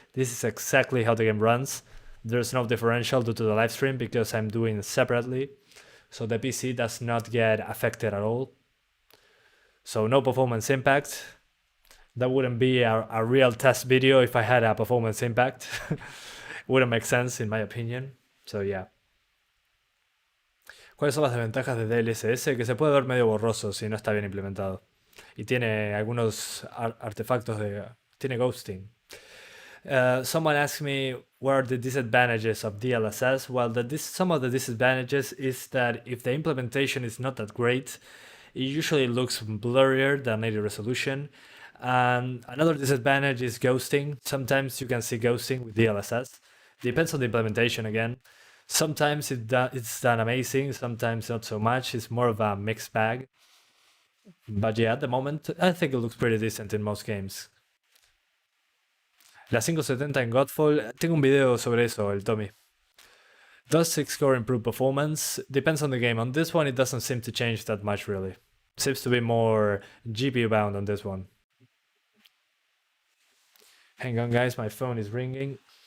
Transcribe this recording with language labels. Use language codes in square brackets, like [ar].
[en] This is exactly how the game runs. There's no differential due to the live stream because I'm doing it separately. So the PC does not get affected at all. So no performance impact. That wouldn't be a real test video if I had a performance impact. Wouldn't make sense in my opinion. So yeah. [es] ¿Cuáles son las desventajas de DLSS? Que se puede ver medio borroso si no está bien implementado. Y tiene algunos artefactos de... tiene ghosting. [en] Someone asked me what are the disadvantages of DLSS. Well, some of the disadvantages is that if the implementation is not that great, it usually looks blurrier than native resolution. And another disadvantage is ghosting. Sometimes you can see ghosting with DLSS. Depends on the implementation again. Sometimes it's done amazing, sometimes not so much. It's more of a mixed bag. But yeah, at the moment, I think it looks pretty decent in most games. [es] La 570 en Godfall, tengo un video sobre eso, el Tommy. [en] Does 6-core improve performance? Depends on the game. On this one, it doesn't seem to change that much, really. Seems to be more GPU bound on this one. Hang on, guys, my phone is ringing.